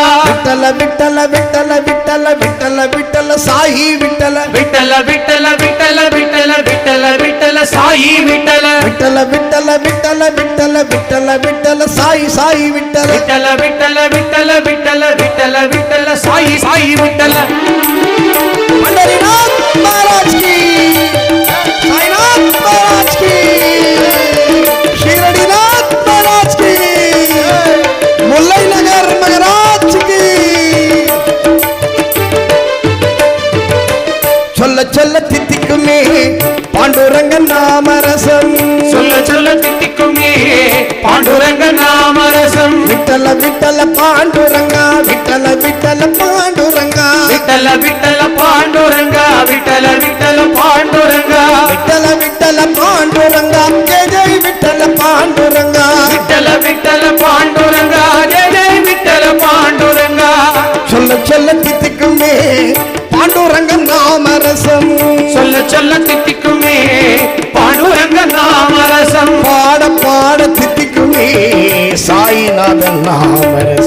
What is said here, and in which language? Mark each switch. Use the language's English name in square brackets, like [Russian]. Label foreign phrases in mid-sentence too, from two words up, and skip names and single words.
[Tamil] விட்டல விட்டல விட்டல விட்டல விட்டல விட்டல சாயி விட்டல விட்டல விட்டல விட்டல விட்டல விட்டல விட்டல சாயி விட்டல விட்டல விட்டல விட்டல விட்டல விட்டல விட்டல சாயி சாயி விட்டல விட்டல விட்டல விட்டல விட்டல விட்டல விட்டல சாயி சாயி விட்டல [Hindi] पंढरीनाथ महाराज की साईनाथ महाराज की शिरडीनाथ महाराज की मुल्लाई नगर महाराज की [Tamil] சொல்ல சொல்ல தித்திக்குமே பாண்டுரங்க நாம ரசம் சொல்ல சொல்ல தித்திக்குமே பாண்டுரங்க நாமரசம் विठल विठल पांडुरंगा विठल विठल पांडुरंगा விட்டல விட்டல பாண்டுரங்கா விட்டல விட்டல பாண்டுரங்கா विठल विठल पांडुरंगा जय जय विठल पांडुरंगा விட்டல விட்டல பாண்டுரங்கா ஜெய ஜெய விட்டல பாண்டுரங்கா சொல்ல சொல்ல தித்திக்குமே பாண்டுரங்க நாமரசம் சொல்ல சொல்ல தித்திக்குமே பாண்டுரங்க நாமரசம் பாட பாட தித்திக்குமே சாயிநாதன் நாமரசம்